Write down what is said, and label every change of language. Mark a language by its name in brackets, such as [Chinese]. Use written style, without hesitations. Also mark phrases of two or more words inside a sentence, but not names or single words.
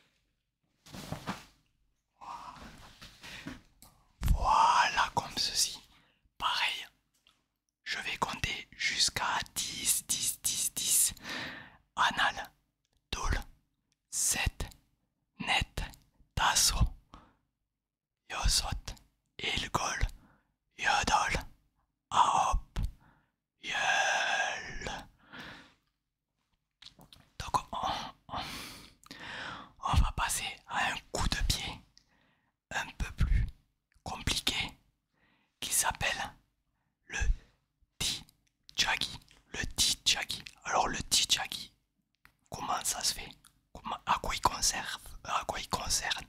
[French] Voilà, comme ceci. Pareil, je vais compter jusqu'à 10, 10, 10, 10. [Korean] 하나, 둘, 셋, 넷, 다섯, 여섯, 일곱, 여덟, 아홉, 열. [French] Donc on va passer à un coup de pied un peu plus compliqué qui s'appelle le Tichagi. Le Tichagi. Alors le Tichagi, comment ça se fait, à quoi il conserve, à quoi il concerne.